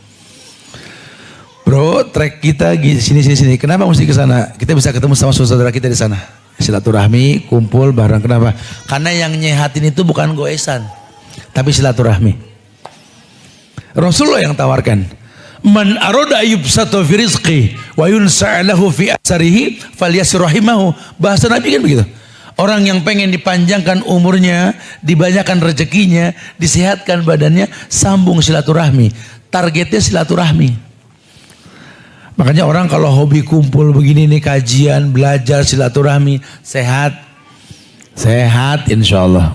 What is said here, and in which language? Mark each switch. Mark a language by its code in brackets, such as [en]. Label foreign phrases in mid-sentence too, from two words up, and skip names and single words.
[id] Bro, trek kita sini. Kenapa mesti ke sana? Kita bisa ketemu sama saudara kita di sana. Silaturahmi, kumpul bareng. Kenapa? Karena yang nyehatin itu bukan goesan, tapi silaturahmi. Rasulullah yang tawarkan, [ar] من أراد أن يبسط له في رزقه وينسأ له في أثره فليصل رحمه. [id] Bahasa Nabi kan begitu. Orang yang pengen dipanjangkan umurnya, dibanyakan rezekinya, disehatkan badannya, sambung silaturahmi. Targetnya silaturahmi. Makanya orang kalau hobi kumpul begini nih, kajian, belajar, silaturahmi, sehat [ar] إن شاء الله.